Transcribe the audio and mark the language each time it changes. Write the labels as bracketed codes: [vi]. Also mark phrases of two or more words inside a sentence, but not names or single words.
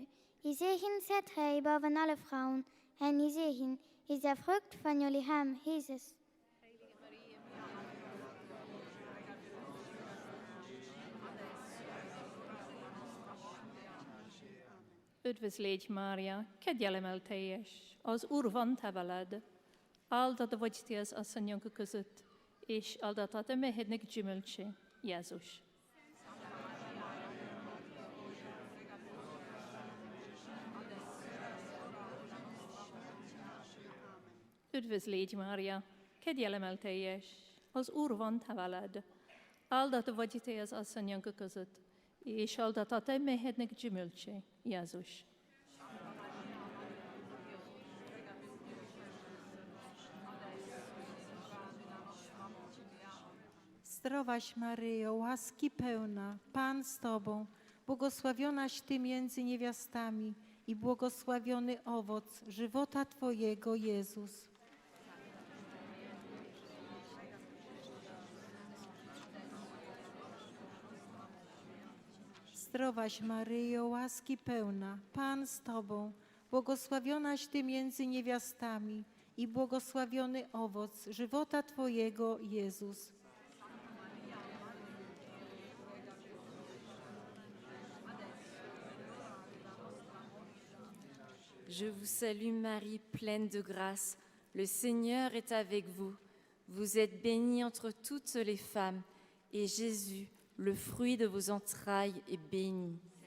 [nl] Gezegend zijt gij boven alle vrouwen, en gezegend is de vrucht van je lichaam, Jezus. [hu] Üdvözlégy Mária, kegyelemmel teljes, az Úr van te veled. Áldott vagy te az asszonyok között, és áldott a te mehednek gyümölcse, Jézus. Üdvözlégy Mária, kegyelemmel teljes, az Úr van te veled. Áldott vagy te az asszonyok között, és áldott a te mehednek gyümölcse, Jézus. [pl] Zdrowaś Maryjo, łaski pełna, Pan z Tobą, błogosławionaś Ty między niewiastami i błogosławiony owoc żywota Twojego, Jezus. Zdrowaś Maryjo, łaski pełna, Pan z Tobą, błogosławionaś Ty między niewiastami i błogosławiony owoc żywota Twojego, Jezus. [fr] Je vous salue Marie, pleine de grâce. Le Seigneur est avec vous. Vous êtes bénie entre toutes les femmes, et Jésus, le fruit de vos entrailles, est béni.